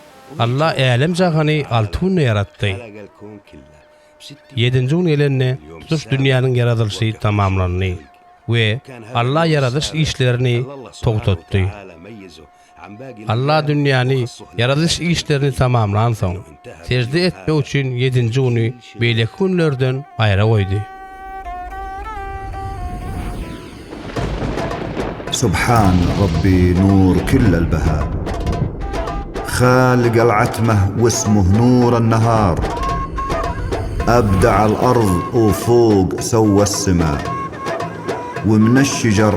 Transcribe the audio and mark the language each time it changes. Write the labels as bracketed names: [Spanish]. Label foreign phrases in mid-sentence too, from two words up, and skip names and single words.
[Turkmen] Allah elem jahany 6 günde yaratdy. 7-nji gün gelende tutuş dünýäniň yaradylşy tamamlandy we Allah yaradış işlerini togtatdy. Allah dünýäni yaradış işlerini tamamlan soň secde etmek üçin 7-nji güni beýle günlerden aýra goýdy. [Arabic] سبحان ربي نور كل البهاء خالق العتمة واسمه نور النهار أبدع الأرض وفوق سوى السماء ومن الشجر